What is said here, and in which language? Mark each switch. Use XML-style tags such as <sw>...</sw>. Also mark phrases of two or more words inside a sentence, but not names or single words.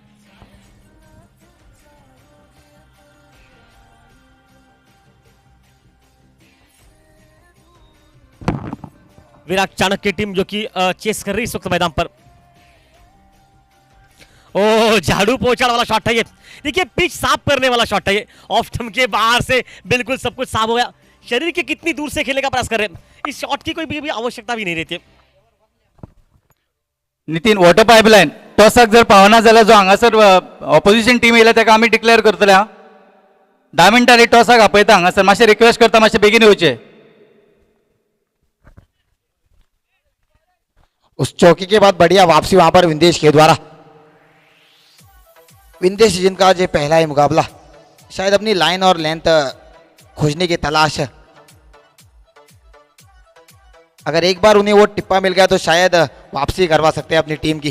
<hi>विराट चाणक्य की टीम जो कि चेस कर रही इस वक्त मैदान पर। ओ झाड़ू पोछाड़ वाला शॉट है ये, देखिए पिच साफ करने वाला शॉट है ये। ऑफ स्टंप के बाहर से बिल्कुल सब कुछ साफ हो गया। शरीर के कितनी दूर से खेलने का प्रयास कर रहे हैं, इस शॉट की कोई भी आवश्यकता भी नहीं रहती।</hi> <kok>नितीन</kok> <en>water pipeline</en> <kok>टॉसाक जर पावना जाल्यार जो हांगासर</kok> <en>opposition team</en> <kok>येयला तेका आमी डिक्लेअर करतले। 10 मिनटांनी टॉसाक आपयता हांगासर, मातशें रिक्वेस्ट करता मातशें बेगीन येवचें।</kok> <hi>उस चौकी के बाद बढ़िया वापसी वहां पर विंदेश के द्वारा। विंदेश जिनका आज ये पहला ही मुकाबला, शायद अपनी लाइन और लेंथ खोजने की तलाश है। अगर एक बार उन्हें वो टिप्पा मिल गया तो शायद वापसी करवा सकते हैं अपनी टीम की।</hi>